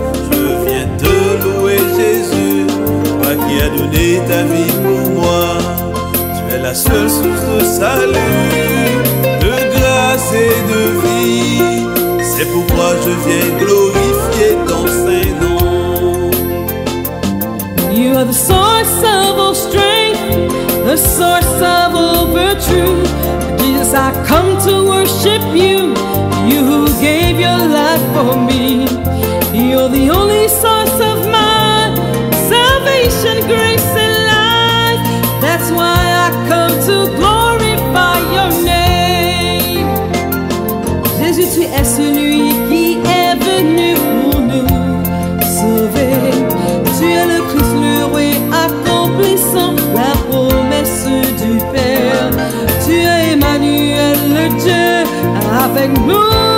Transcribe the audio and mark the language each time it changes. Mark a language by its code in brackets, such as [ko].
[fr] Je viens te louer Jésus, toi qui as donné ta vie pour moi. Tu es la seule source de salut, de grâce et de vie. C'est pourquoi je viens glorifier ton saint nom. [en] You are the source of all strength, the source of all virtue. Jesus, I come to worship you, you who gave your life for me. You're the only source of my salvation, grace and life. That's why I come to glorify your name. [fr] Jésus, tu es celui qui est venu pour nous sauver. Tu es le Christ, le roi, accomplissant la promesse du Père. Tu es Emmanuel, le Dieu avec nous.